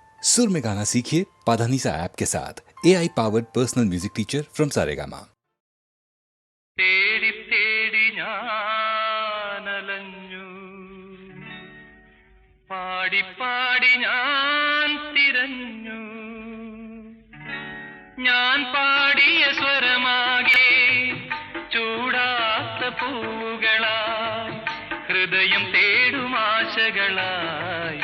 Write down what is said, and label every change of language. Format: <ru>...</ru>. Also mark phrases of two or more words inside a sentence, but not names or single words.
<hi>सुर में गाना सीखिए पाधानीसा ऐप के साथ।</hi> <en>AI powered personal music teacher from</en> <hi>सारेगामा।</hi> <ml>തേടി തേടി ഞാനലഞ്ഞു, പാടി പാടി ഞാൻ തിരഞ്ഞു, ഞാൻ പാടിയ സ്വരമാകെ ചൂടാത്ത പൂവുകളായി, ഹൃദയം തേടും ആശകളായി.</ml>